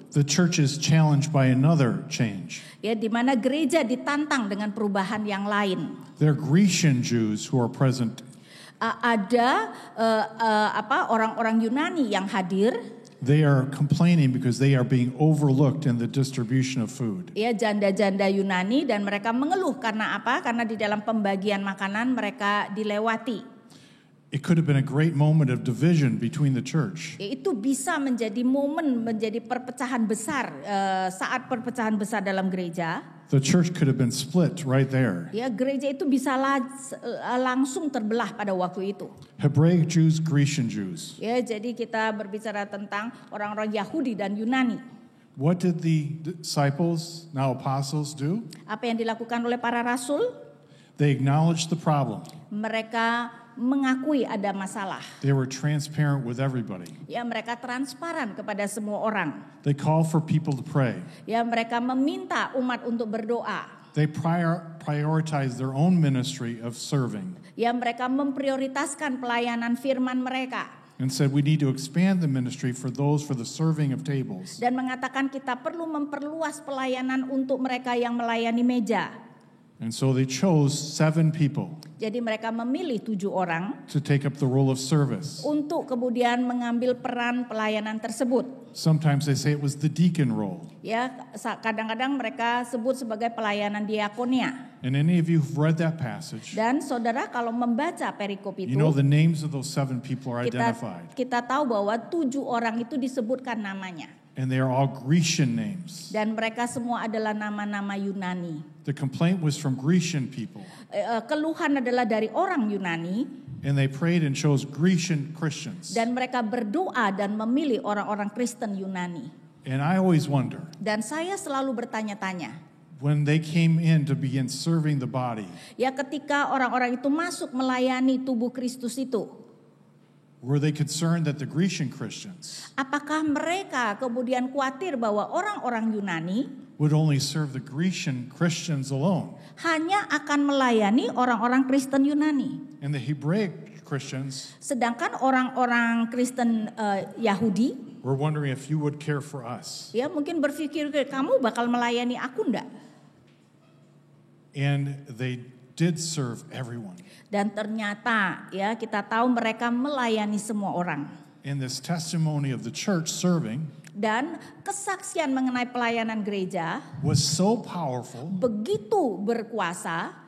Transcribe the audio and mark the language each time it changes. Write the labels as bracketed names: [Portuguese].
[English] The church is challenged by another change. [Indonesian] Ya, di mana gereja ditantang dengan perubahan yang lain. [English] They're Grecian Jews who are present. [Indonesian] Ada orang-orang Yunani yang hadir. [English] They are complaining because they are being overlooked in the distribution of food. [Indonesian] Ya, janda-janda Yunani, dan mereka mengeluh karena apa? Karena di dalam pembagian makanan mereka dilewati. [English] It could have been a great moment of division between the church. [Indonesian] Ya, itu bisa menjadi momen, menjadi perpecahan besar, saat perpecahan besar dalam gereja. [English] The church could have been split right there. [Indonesian] Ya, gereja itu bisa langsung terbelah pada waktu itu. [English] Hebraic Jews, Grecian Jews. [Indonesian] Ya, jadi kita berbicara tentang orang-orang Yahudi dan Yunani. [English] What did the disciples, now apostles, do? [Indonesian] Apa yang dilakukan oleh para rasul? [English] They acknowledged the problem. [Indonesian] Mereka mengakui ada masalah. [English] They were transparent with everybody. [Indonesian] Ya, mereka transparan kepada semua orang. [English] They call for people to pray. [Indonesian] Ya, mereka meminta umat untuk berdoa. [English] They prioritize their own ministry of serving [Indonesian] Ya, mereka memprioritaskan pelayanan firman mereka. [English] and said we need to expand the ministry for the serving of tables. [Indonesian] Dan mengatakan kita perlu memperluas pelayanan untuk mereka yang melayani meja. [English] And so they chose 7 people [Indonesian] Jadi mereka memilih 7 orang [English] to take up the role of service. [Indonesian] untuk kemudian mengambil peran pelayanan tersebut. [English] Sometimes they say it was the deacon role. [Indonesian] Ya, kadang-kadang mereka sebut sebagai pelayanan diakonia. [English] And any of you who've read that passage, [Indonesian] Dan saudara, kalau membaca perikop itu, [English] you know the names of those 7 people are identified. [Indonesian] kita tahu bahwa 7 orang itu disebutkan namanya. [English] And they are all Grecian names. [Indonesian] Dan mereka semua adalah nama-nama Yunani. [English] The complaint was from Grecian people. [Indonesian] Keluhan adalah dari orang Yunani. [English] And they prayed and chose Grecian Christians. [Indonesian] Dan mereka berdoa dan memilih orang-orang Kristen Yunani. [English] And I always wonder, [Indonesian] Dan saya selalu bertanya-tanya. [English] when they came in to begin serving the body, [Indonesian] Ya, ketika orang-orang itu masuk melayani tubuh Kristus itu, [English] were they concerned that the Grecian Christians [Indonesian] apakah mereka kemudian khawatir bahwa orang-orang Yunani [English] would only serve the Grecian Christians alone? [Indonesian] hanya akan melayani orang-orang Kristen Yunani? [English] And the Hebraic Christians [Indonesian] Sedangkan orang-orang Kristen Yahudi, [English] were wondering if you would care for us. [Indonesian] ya mungkin berpikir, kamu bakal melayani aku enggak? [English] And they did serve everyone. [Indonesian] Dan ternyata ya kita tahu mereka melayani semua orang. [English] And this testimony of the church serving [Indonesian] Dan kesaksian mengenai pelayanan gereja [English] was so powerful [Indonesian] begitu berkuasa,